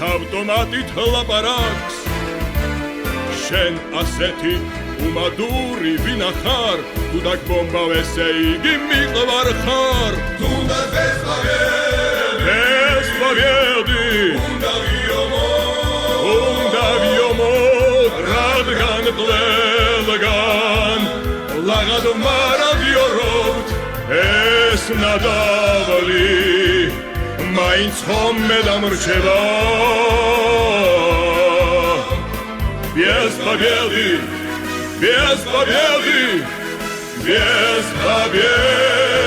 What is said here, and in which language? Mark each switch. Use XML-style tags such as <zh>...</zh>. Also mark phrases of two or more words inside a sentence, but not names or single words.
<ka>ავტომატით ლაპარაკს შენ ასეთი უმადური ვინახარ თუ დაგბომბავ ესე იგი მიყვარ ხარ თუნდაც</ka> <ru>без победы</ru> <ka>უნდა ვიომოთ რადგან ყველგან ლაღად მარადიორობთ ეს ნადავლი მაინც ხომე დამრჩება</ka> <ru>без победы без победы без победы</ru>